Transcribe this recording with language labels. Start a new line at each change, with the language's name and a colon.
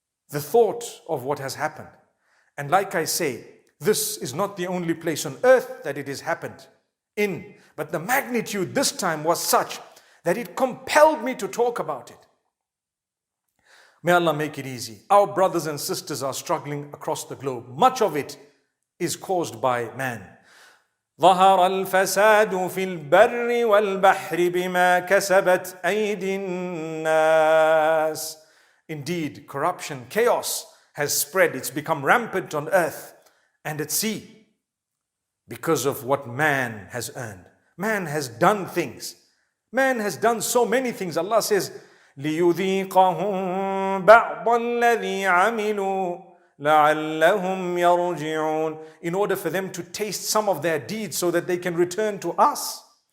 English: The thought of what has happened. And like I say, this is not the only place on earth that it has happened in. But the magnitude this time was such that it compelled me to talk about it. May Allah make it easy. Our brothers and sisters are struggling across the globe. Much of it is caused by man.
Arabic: ظهر الفساد في البر والبحر بما كسبت أيدي الناس.
English: Indeed, corruption, chaos has spread. It's become rampant on earth and at sea because of what man has earned. Man has done things. Man has done so many things. Allah says,
Arabic: لِيُذِيقَهُمْ بَعْضَ الَّذِي عَمِلُوا لَعَلَّهُمْ يَرْجِعُونَ,
English: in order for them to taste some of their deeds so that they can return to us.